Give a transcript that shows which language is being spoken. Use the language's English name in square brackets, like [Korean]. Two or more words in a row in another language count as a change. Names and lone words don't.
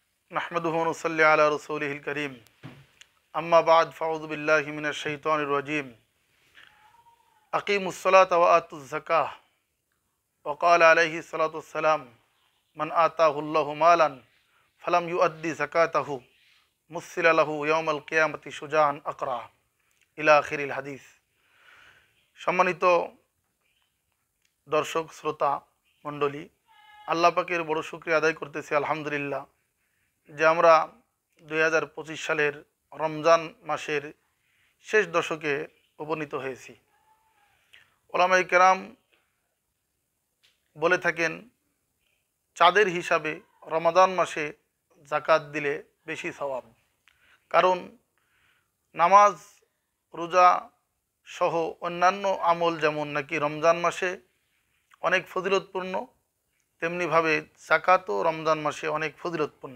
[Arabic] نحمده ونصلي على رسوله الكريم أما بعد فأعوذ بالله من الشيطان الرجيم أقيموا الصلاة وآتوا الزكاة وقال عليه الصلاة والسلام من آتاه الله مالا فلم يؤد زكاته مثل له يوم القيامة شجاعا أقرع إلى آخر الحديث. [Bangla] সম্মানিত দর্শক শ্রোতা মণ্ডলী, আল্লাহ পাকের বড় শুক্রিয়া আদায় করতেছি আলহামদুলিল্লাহ যে আমরা 2025 সালের রমজান মাসের শেষ দশকে উপনীত হয়েছি। ওলামায়ে কেরাম বলে থাকেন চাঁদের হিসাবে রমাদান মাসে জাকাত দিলে বেশি সওয়াব, কারণ নামাজ রোজা সহ অন্যান্য আমল যেমন নাকি রমজান মাসে অনেক ফজিলতপূর্ণ, তেমনিভাবে জাকাতও রমজান মাসে অনেক ফজিলতপূর্ণ।